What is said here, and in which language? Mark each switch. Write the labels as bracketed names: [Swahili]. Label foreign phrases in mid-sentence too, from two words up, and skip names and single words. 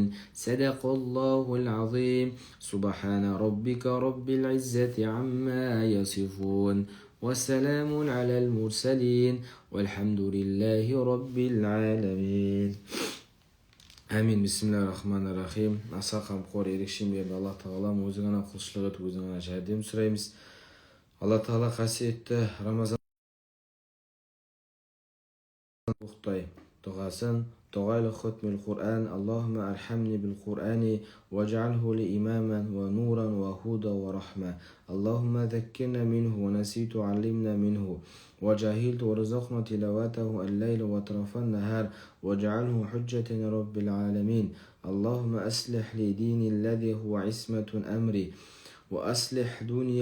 [Arabic] صدق الله العظيم. سبحان ربك رب العزة عما يصفون وسلام على المرسلين والحمد لله رب العالمين. [Kazakh] Әмин. [Arabic] بسم الله الرحمن الرحيم. [Kazakh] Аса қамқор ерекше мейірімді Алла Тағалам, өзің ғана құлшылық етіп, өзің ғана жәрдем сұраймыз. Алла Тағала қасиетті Рамазан Уқтай дұғасын [Arabic] دعاء ختم القرآن اللهم ارحمني بالقرآن واجعله لي إماما ونورا وهدى ورحمة اللهم ذكرنا منه ونسيت علمنا منه وجهلت ورزقنا تلاوته الليل وأطراف النهار واجعله حجة رب العالمين اللهم أصلح لي ديني الذي هو عصمة أمري وأصلح دنيا